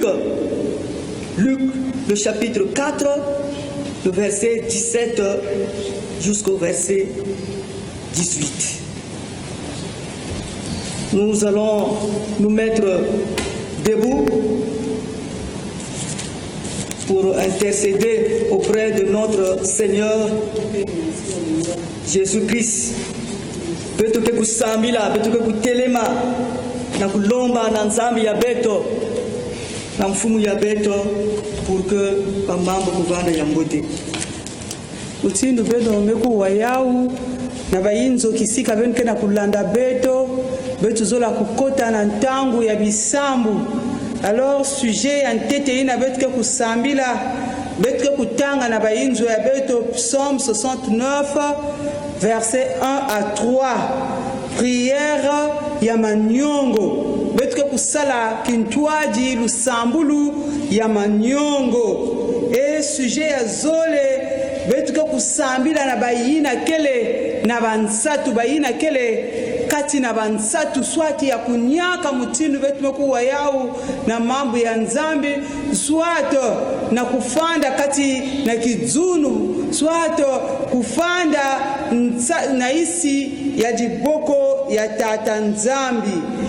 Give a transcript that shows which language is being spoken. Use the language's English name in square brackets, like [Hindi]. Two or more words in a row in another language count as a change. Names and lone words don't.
[French] Luc, le chapitre 4, le verset 17 jusqu'au verset 18. Nous allons nous mettre debout pour intercéder auprès de notre Seigneur Jésus-Christ. [Kituba (Democratic Republic of Congo)] Beto ke kusambila, beto ke kutelema, na kulomba na nzambi ya beto, na mfumu ya beto, [French] pour que [Kituba (Democratic Republic of Congo)] pamambo kuvanda ya mbote. Utindu beto meku wayau, na bayinzo kisika benke na kulanda beto, beto zola kukota na ntangu ya bisambu. [French] Alors sujet [Kituba (Democratic Republic of Congo)] ya ntete ina beto ke kusambila, beto ke kutanga na bayinzo ya beto, [French] Psaume 69, verset 1 à 3. [Kituba (Democratic Republic of Congo)] Prière ya manyongo. Betke kusala kintwaji lusambulu ya manyongo. [French] Et sujet [Kituba (Democratic Republic of Congo)] ya zole betke kusambila na bayina kele na bansatu bayina kele kati na bansatu swati ya kunyaka mutinu betume kuwa yao na mambo ya nzambi swato na kufanda kati na kizunu swato kufanda na isi ya jiboko ya tata nzambi.